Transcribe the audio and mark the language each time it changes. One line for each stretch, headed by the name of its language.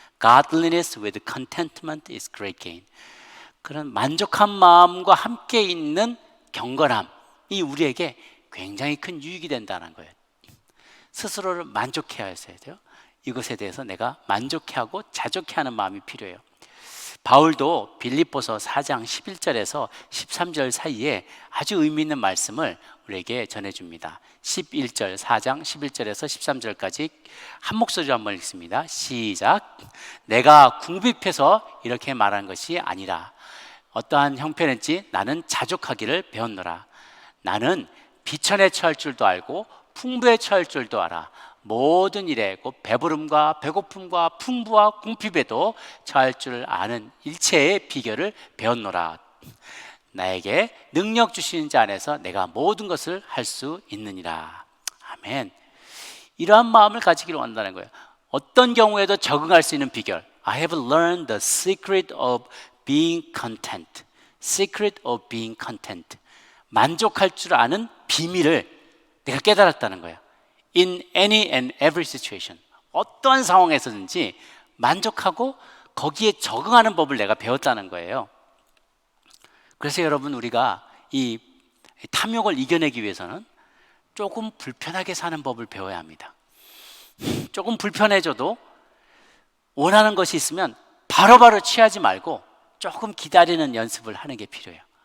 English: Godliness with contentment is great gain.
Korean: 그런 만족한 마음과 함께 있는 경건함이 우리에게 굉장히 큰 유익이 된다는 거예요. 스스로를 만족해야 돼요. 이것에 대해서 내가 만족해하고 자족해하는 마음이 필요해요. 바울도 빌립보서 4장 11절에서 13절 사이에 아주 의미 있는 말씀을 우리에게 전해줍니다. 11절, 4장 11절에서 13절까지 한 목소리로 한번 읽습니다. 시작. 내가 궁핍해서 이렇게 말한 것이 아니라 어떠한 형편인지 나는 자족하기를 배웠노라. 나는 비천에 처할 줄도 알고 풍부에 처할 줄도 알아. 모든 일에 곧 배부름과 배고픔과 풍부와 궁핍에도 처할 줄 아는 일체의 비결을 배웠노라. 나에게 능력 주시는 자 안에서 내가 모든 것을 할 수 있느니라. 아멘. 이러한 마음을 가지기를 원한다는 거예요. 어떤 경우에도 적응할 수 있는 비결.
English: I have learned the secret of being content. Secret of being content.
Korean: 만족할 줄 아는 비밀을 내가 깨달았다는 거예요.
English: In any and every situation.
Korean: 어떠한 상황에서든지 만족하고 거기에 적응하는 법을 내가 배웠다는 거예요. 그래서 여러분, 우리가 이 탐욕을 이겨내기 위해서는 조금 불편하게 사는 법을 배워야 합니다. 조금 불편해져도 원하는 것이 있으면 바로바로 취하지 말고 조금 기다리는 연습을 하는 게 필요해요.